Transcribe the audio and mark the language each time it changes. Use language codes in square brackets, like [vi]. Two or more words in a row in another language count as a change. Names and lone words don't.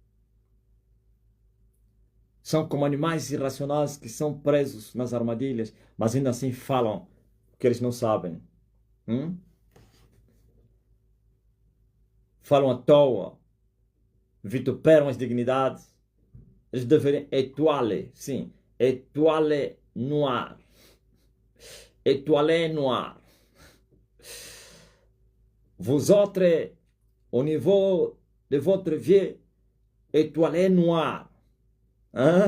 [pt] São como animais irracionais que são presos nas armadilhas, mas ainda assim falam o que eles não sabem. Falam à toa. Vituperam as dignidades. Eles deveriam étoile, sim, [fr] étoile noire. Étoile noire. Vous autres, au niveau de votre vie, étoile noire.